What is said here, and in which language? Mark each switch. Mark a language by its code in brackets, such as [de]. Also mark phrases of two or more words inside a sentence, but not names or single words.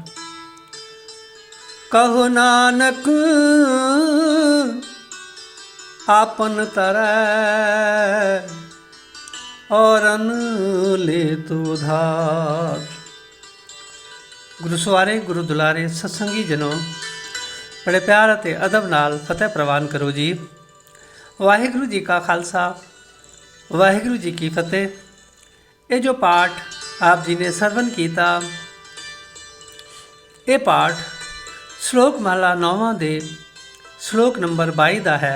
[hi] कहो नानक आपन तरੈ, औरन लेत उधार। [pa] ਗੁਰੂ ਸਵਾਰੇ ਗੁਰੂ ਦੁਲਾਰੇ ਸਤਸੰਗੀ ਜਨੋਂ, ਬੜੇ ਪਿਆਰ ਅਤੇ ਅਦਬ ਨਾਲ ਫਤਿਹ ਪ੍ਰਵਾਨ ਕਰੋ ਜੀ। ਵਾਹਿਗੁਰੂ ਜੀ ਕਾ ਖਾਲਸਾ, ਵਾਹਿਗੁਰੂ ਜੀ ਕੀ ਫਤਿਹ। ਇਹ ਜੋ ਪਾਠ ਆਪ ਜੀ ਨੇ ਸਰਵਨ ਕੀਤਾ, ਇਹ ਪਾਠ ਸ਼ਲੋਕ ਮਹਲਾ 9ਵਾਂ ਦੇ ਸ਼ਲੋਕ ਨੰਬਰ 22 ਦਾ ਹੈ।